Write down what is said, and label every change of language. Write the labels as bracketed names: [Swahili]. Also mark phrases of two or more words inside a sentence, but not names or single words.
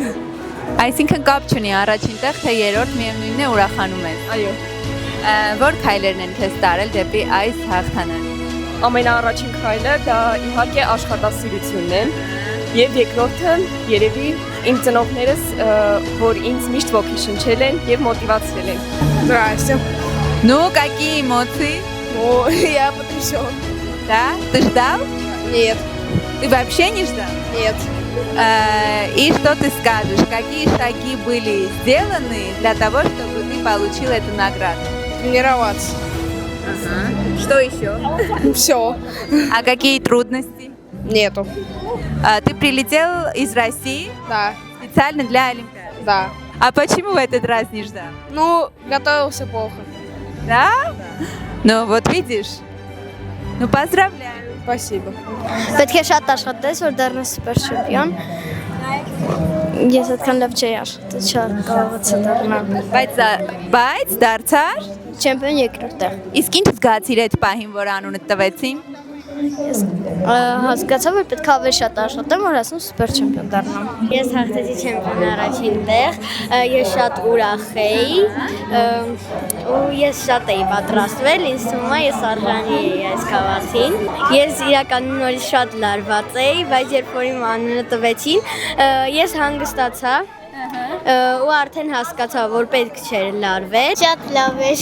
[Armenian] Այսինքն կապ չունի առաջին տեղ, թե երրորդ միևնույնն է ուրախանում ես։ Այո։ Որ քայլերն են քեզ տարել դեպի այս հաղթանակը։ Ամենաառաջին քայլը դա իհարկե աշխատասիրությունն է, եւ երկրորդը երևի իմ ծնողներս, որ ինձ միշտ ոգեշնչել են եւ մոտիվացրել են։ [Russian] Здравствуйте. Ну, какие эмоции? О, я потрясен. Да? Ты ждал? Нет. Ты вообще не ждал? Нет. И что ты скажешь? Какие шаги были сделаны для того, чтобы ты получил эту награду? Тренироваться. Что еще? Все. А какие трудности? Нету. Ты прилетел из России Да. специально для Олимпиады? Да. А почему в этот раз не ждал? Ну, готовился плохо. Да? Ну вот видишь. Ну поздравляю. Спасибо. [Armenian] Պետք է շատ աշխատես, որ դառնաս սուպեր չեմպիոն։ Ես այդքան լավ չէի աշխատել, շատ կարողացա դառնալ Բայց դարձար չեմպիոն երկրորդ տեղ։ Իսկ ինչ զգացիր այդ պահին, որ անունդ տվեցին։ Ես հասկացա, որ պետք է ավելի շատ աշխատեմ, որ ասում սուպեր չեմպիոն դառնամ։ Ես հաղթեցի չեմպիոն առաջին տեղ, ես շատ ուրախ էի, ու ես շատ էի պատրաստվել, ինձ թվում է ես արժանի էի այս գավաթին։ Ես իրականում նորից շատ լարված էի, բայց երբ որ իմ անունը տվեցին, ես հանգստացա ու արդեն հասկացա, որ պետք չէր լարվել։ Շատ լավ էր։